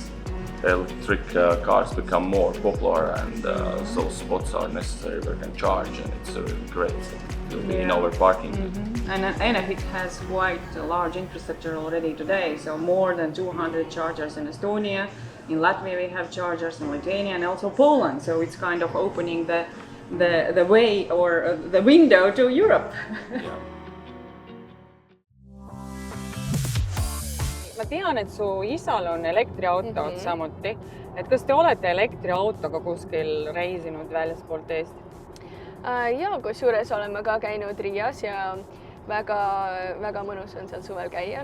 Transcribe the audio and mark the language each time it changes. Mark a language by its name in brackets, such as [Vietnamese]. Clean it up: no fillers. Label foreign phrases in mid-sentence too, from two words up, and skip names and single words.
[English] Electric cars become more popular, and so spots are necessary where you can charge, and it's great in our parking. And Enefit has quite a large infrastructure already today, so more than 200 chargers in Estonia. In Latvia we have chargers, in Lithuania and also Poland, so it's kind of opening the way or the window to Europe. [Estonian] Ma tean, et su isal on elektriauto samuti. Et kas te olete elektriautoga kuskil reisinud väljaspoolt Eesti? Ja, kusjuures oleme ka käinud Riias ja väga mõnus on seal suvel käia.